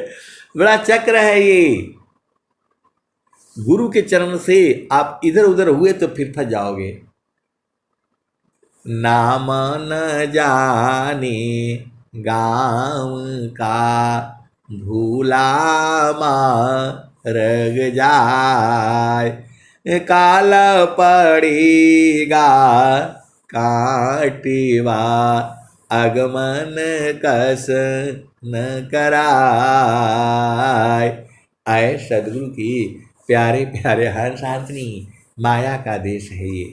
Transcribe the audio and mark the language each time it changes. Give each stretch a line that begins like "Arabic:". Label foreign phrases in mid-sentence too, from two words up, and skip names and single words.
Hindi: बड़ा चक्र है ये। गुरु के चरण से आप इधर उधर हुए तो फिर फंस जाओगे। नाम न जाने गाँव का, भूला मरग जाय, काल पड़ेगा काटिवा, आगमन कस न कराय। आए सदगुरु की प्यारे प्यारे हंस हंसनी, माया का देश है ये।